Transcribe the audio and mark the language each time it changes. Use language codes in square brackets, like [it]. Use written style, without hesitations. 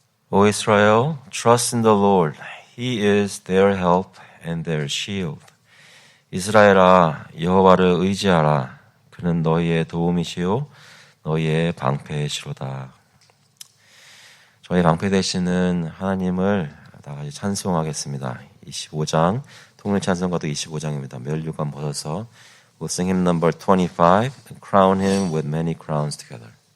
[en] O Israel, trust in the Lord. He is their help and their shield. [ko] 이스라엘아, 여호와를 의지하라. 그는 너희의 도움이시요 너희의 방패시로다. 저희 방패 되시는 하나님을 다 같이 찬송하겠습니다. 25장, 통일 찬송가도 25장입니다. 멸류관 벗어서 [en] We'll sing hymn number 25 and crown him with many crowns together.